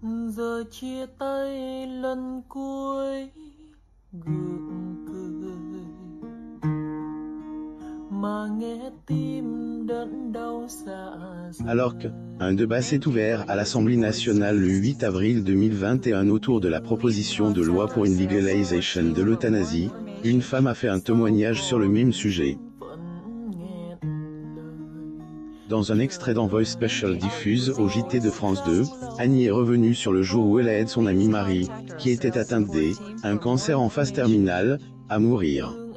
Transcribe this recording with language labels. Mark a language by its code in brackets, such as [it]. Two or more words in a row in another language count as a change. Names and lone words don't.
[vi] Giờ chia tay lần cuối gượng cười mà nghe tim đớn đau dạ. [fr] Alors qu'un débat s'est ouvert à l'Assemblée nationale le 8 avril 2021 autour de la proposition de loi pour une légalisation de l'euthanasie, une femme a fait un témoignage sur le même sujet. Dans un extrait d'Envoy Special diffuse au JT de France 2, Annie est revenue sur le jour où elle aide son amie Marie, qui était atteinte d'un cancer en phase terminale, à mourir.